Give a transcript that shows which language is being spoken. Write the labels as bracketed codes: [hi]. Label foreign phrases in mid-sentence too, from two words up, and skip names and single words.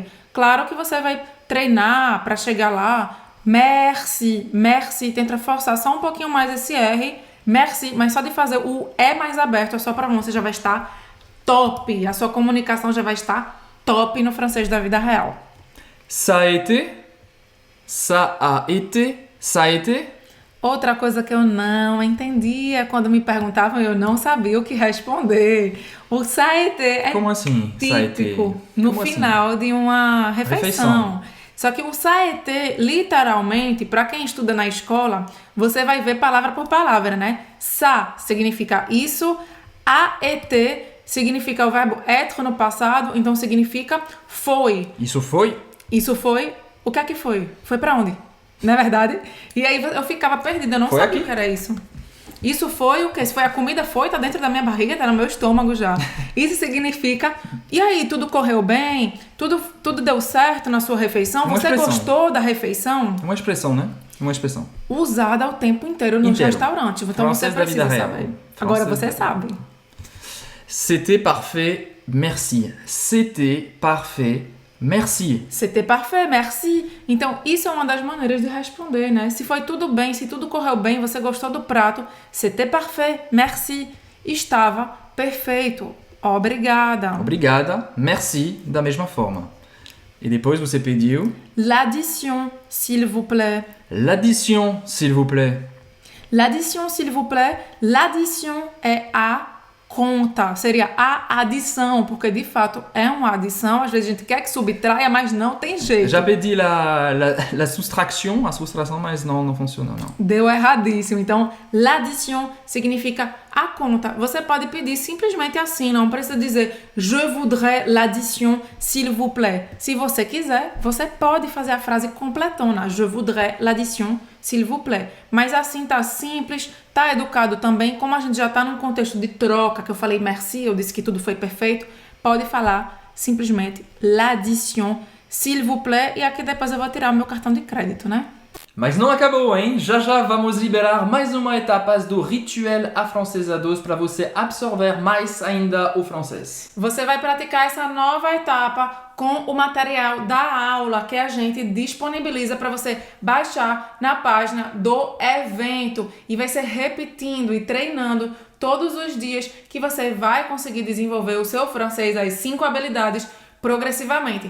[pt] Claro que você vai treinar para chegar lá. [fr] Merci, merci. [pt] Tenta forçar só um pouquinho mais esse R. Merci, mas só de fazer o E mais aberto, a sua pronúncia já vai estar top. A sua comunicação já vai estar top no francês da vida real. [fr] Ça a été? Ça a été? Ça a été? [pt] Outra coisa que eu não entendia quando me perguntavam, eu não sabia o que responder. O [fr] ça a été [pt] é Como assim? [fr] Ça a été? [pt] típico no Como assim? final de uma refeição. Refeição. Só que o [fr] ça a été, [pt] literalmente, para quem estuda na escola, você vai ver palavra por palavra, né? Ça significa isso, [fr] a été [pt] significa o verbo être no passado, então significa foi. Isso foi? Isso foi, o que é que foi? Foi pra onde? Não é verdade? E aí eu ficava perdida, eu não Foi sabia aqui? o que era isso. Isso foi o quê? Se foi a comida, foi, tá dentro da minha barriga, tá no meu estômago já. Isso significa, e aí, tudo correu bem? Tudo deu certo na sua refeição? Uma Você expressão. gostou da refeição? Uma expressão, né? Uma expressão. Usada o tempo inteiro nos Inteiro. restaurantes. Então Francês você da vida precisa real. saber. Francês Agora da você vida sabe. [fr] C'était parfait, merci. C'était parfait, merci. C'était parfait, merci. [pt] Então, isso é uma das maneiras de responder, né? Se foi tudo bem, se tudo correu bem, você gostou do prato, [fr] c'était parfait, merci. [pt] Estava perfeito, obrigada. Obrigada, merci, da mesma forma. E depois você pediu [fr] L'addition, s'il vous plaît. l'addition, s'il vous plaît. L'addition, s'il vous plaît. [pt] L'addition é a conta, seria a adição, porque de fato é uma adição. Às vezes a gente quer que subtraia, mas não tem jeito. Já pedi [fr] la soustraction, [pt] a soustração, mas não funciona, não. Deu erradíssimo. Então, l'addition significa a conta. Você pode pedir simplesmente assim, não precisa dizer [fr] je voudrais l'addition, s'il vous plaît. [pt] Se você quiser, você pode fazer a frase completona. [fr] Je voudrais l'addition, s'il vous plaît. [pt] Mas assim tá simples, tá educado também. Como a gente já tá num contexto de troca, que eu falei merci, eu disse que tudo foi perfeito, pode falar simplesmente [fr] l'addition, s'il vous plaît. [pt] E aqui depois eu vou tirar o meu cartão de crédito, né? Mas não acabou, hein? Já já vamos liberar mais uma etapa do Rituel Afrancesados para você absorver mais ainda o francês. Você vai praticar essa nova etapa com o material da aula que a gente disponibiliza para você baixar na página do evento e vai ser repetindo e treinando todos os dias que você vai conseguir desenvolver o seu francês, as 5 habilidades progressivamente.